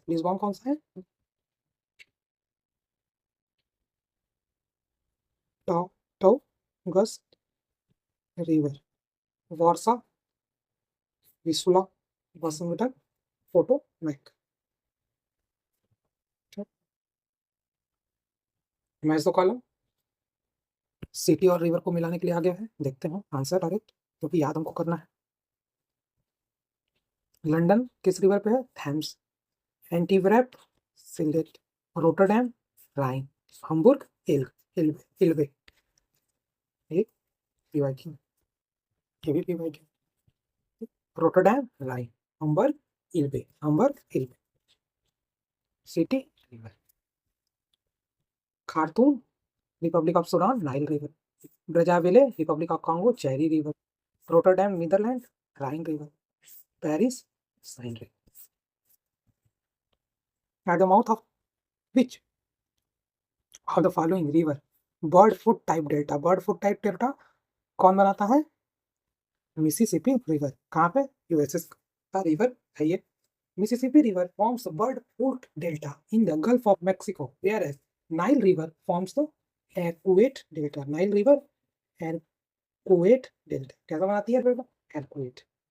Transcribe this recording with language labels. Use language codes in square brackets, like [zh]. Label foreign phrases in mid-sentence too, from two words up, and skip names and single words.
[hi] लिस्बॉन कौन सा है, टाउ, टाउगस रिवर, वारसा, विसुला, वाशिंगटन, पोटोमैक। [en] match the column, [hi] सिटी और रिवर को मिलाने के लिए आ गया है, देखते हैं [en] answer direct, [hi] क्योंकि याद हमको करना है। लंदन किस रिवर पे है, थैम्स। एंटीवर्प, सिलेट, रोटरडैम, राइन, हम्बुर्ग, इल्ग, इल्बे, इल्बे। एक पीवाईक्यू, ये भी पीवाईक्यू। रोटरडैम, राइन, हम्बर्ग, इल्बे, हम्बर्ग, इल्बे। सिटी, रिवर। खार्तूम रिपब्लिक ऑफ सूडान, नाइल रिवर। ब्रजाविले रिपब्लिक ऑफ कॉन्गो, चेरी रिवर। रोटरडैम नीदरलैंड, राइन रिवर। [en] Paris, Seine River. At the mouth of which of the following river bird foot type delta, bird foot type delta [hi] कौन बनाता है, [en] Mississippi River. [hi] कहाँ पे, यूएसएस का रिवर है ये। [en] Mississippi River forms bird foot delta in the Gulf of Mexico, whereas Nile River forms the arcuate delta, Nile River arcuate delta [hi] कैसा बनाती है [en] delta, arcuate.